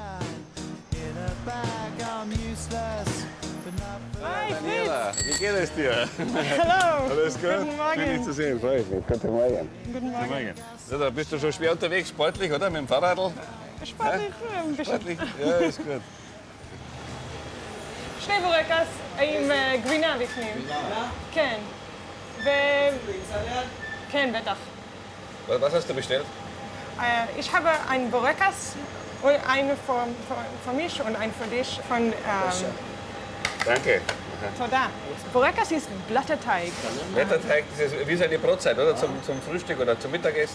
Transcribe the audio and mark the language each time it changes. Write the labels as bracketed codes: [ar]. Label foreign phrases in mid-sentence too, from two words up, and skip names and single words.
[de] Daniela, wie geht es dir? Hallo. Alles gut? Guten Morgen. Schön, dich zu sehen. Freue ich mich. Guten Morgen. Guten Morgen. Ja, da bist du schon schwer unterwegs, sportlich, oder? Mit dem Fahrradl? Sportlich, ein bisschen. Sportlich? Ja, ist gut. [he] שני בורקס עם גבינה בפנים. כן. כן, בטח. [de] Was hast du bestellt? Ich habe ein Borekas, eine für mich und ein für dich von Danke. Toda. Borekas ist Blätterteig. Blätterteig, das ist wie so eine Brotzeit, oder? Zum Frühstück oder zum Mittagessen?